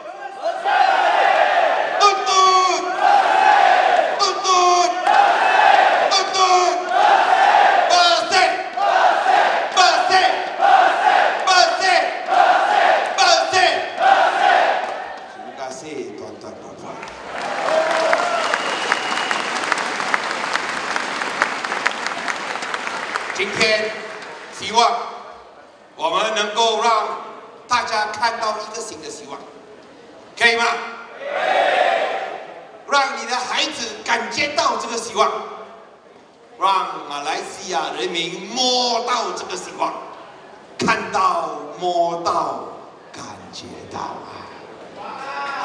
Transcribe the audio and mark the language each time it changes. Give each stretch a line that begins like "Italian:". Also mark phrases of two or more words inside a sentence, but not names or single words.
Malay: Tuntut! Tuntut! Tuntut! Bersih! Bersih! Bersih! Bersih! Terima kasih tuan-tuan dan puan.
Chinese: 今天希望我们能够让大家看到一个新的希望，可以吗？让你的孩子感觉到这个希望，让马来西亚人民摸到这个希望，看到、摸到、感觉到啊！